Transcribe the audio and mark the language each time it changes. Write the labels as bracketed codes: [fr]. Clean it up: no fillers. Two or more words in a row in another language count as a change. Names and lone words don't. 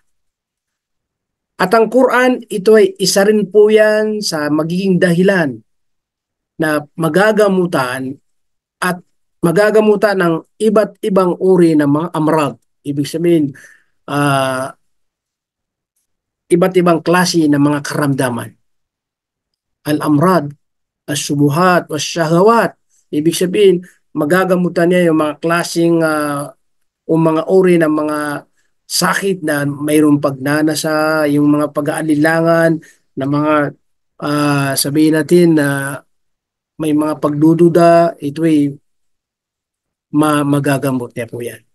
[tl] At ang Quran, ito ay isa rin po yan sa magiging dahilan na magagamutan ng iba't ibang uri ng mga amrad. Ibig sabihin, iba't ibang klase ng mga karamdaman. [ar] Al-amrad, as-subuhat, as-shahawat. [tl] Ibig sabihin, magagamutan niya yung mga klaseng o mga uri ng mga sakit na mayroong pagnanasa, yung mga pag-aalilangan, na mga sabihin natin na may mga pagdududa, ito ay magagamot niya po yan.